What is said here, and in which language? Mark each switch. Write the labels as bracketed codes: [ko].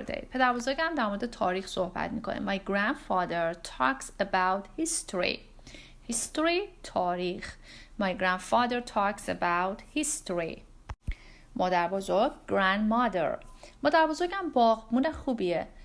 [fa] پدر بزرگم در مورد تاریخ صحبت میکنه. [en] My grandfather talks about history [fa] تاریخ. [en] My grandfather talks about history. [fa] مادر بزرگ grandmother. مادر بزرگم باغبون خوبیه.